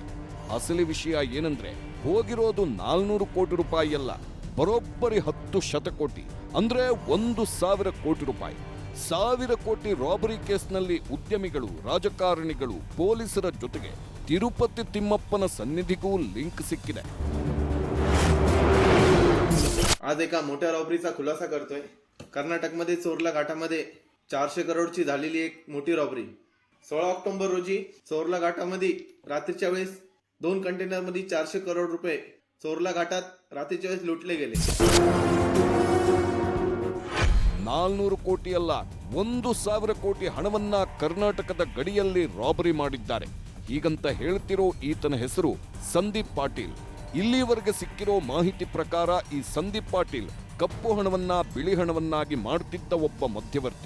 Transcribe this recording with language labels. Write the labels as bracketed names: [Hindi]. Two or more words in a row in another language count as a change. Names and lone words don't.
[Kannada] ಅಸಲಿ ವಿಷಯ ಏನಂದ್ರೆ ಹೋಗಿರೋದು 400 ಕೋಟಿ ರೂಪಾಯಿ ಅಲ್ಲ, ಬರೋಬ್ಬರಿ 10 ಶತಕೋಟಿ ಅಂದ್ರೆ 1,000 ಕೋಟಿ ರೂಪಾಯಿ. 1,000 ಕೋಟಿ ರಾಬರಿ ಕೇಸ್ನಲ್ಲಿ ಉದ್ಯಮಿಗಳು, ರಾಜಕಾರಣಿಗಳು, ಪೊಲೀಸರ ಜೊತೆಗೆ ತಿರುಪತಿ ತಿಮ್ಮಪ್ಪನ ಸನ್ನಿಧಿಗೂ ಲಿಂಕ್ ಸಿಕ್ಕಿದೆ. [Marathi] आज एका मोठ्या रॉबरीचा खुलासा करतोय. कर्नाटकमध्ये चोरला घाटामध्ये 400 करोडची झालेली एक मोठी रॉबरी. 16 ऑक्टोबर रोजी चोरला घाटामध्ये रात्रीच्या वेळेस 2 कंटेनर मध्ये 400 करोड रुपये चोरला घाटात रात्रीच्या वेळेस लुटले गेले. [Kannada] 400 ಕೋಟಿ ಅಲ್ಲ 1,000 ಕೋಟಿ ಹಣವನ್ನ ಕರ್ನಾಟಕದ ಗಡಿಯಲ್ಲಿ ರಾಬರಿ ಮಾಡಿದ್ದಾರೆ. ಹೀಗಂತ ಹೇಳ್ತಿರೋ ಈತನ ಹೆಸರು ಸಂದೀಪ್ ಪಾಟೀಲ್. ಇಲ್ಲಿವರೆಗೆ ಸಿಕ್ಕಿರೋ ಮಾಹಿತಿ ಪ್ರಕಾರ ಈ ಸಂದೀಪ್ ಪಾಟೀಲ್ ಕಪ್ಪು ಹಣವನ್ನ ಬಿಳಿ ಹಣವನ್ನಾಗಿ ಮಾಡ್ತಿದ್ದ ಒಬ್ಬ ಮಧ್ಯವರ್ತಿ.